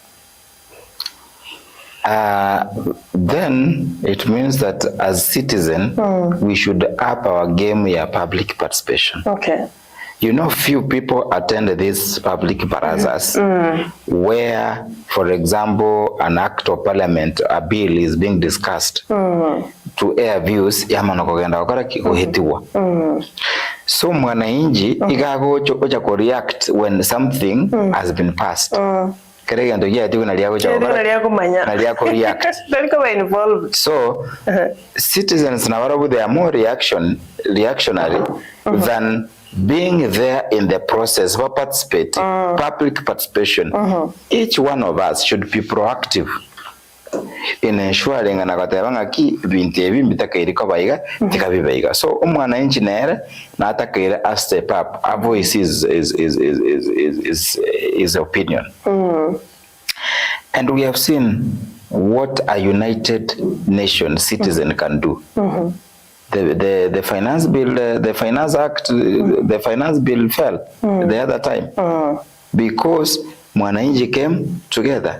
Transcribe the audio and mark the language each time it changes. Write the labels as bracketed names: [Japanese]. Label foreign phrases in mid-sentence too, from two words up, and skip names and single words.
[English] Then it means that as citizen, we should up our game here, public participation. Okay. You know, few people attend these public barazas where, for example, an act of parliament, a bill is being discussed to air views. So mwananchi [Gusii] igago ocha ko [English] react when something has been passed. So citizens now they are more reactionary than being there in the process of participating, public participation. Each one of us should be proactive in ensuring so [Gusii] umwananchi nere na atakere [English] a step up, a voice is opinion. And we have seen what a united nation citizen can do. The finance bill, the finance act, the finance bill fell the other time because mwananchi came together.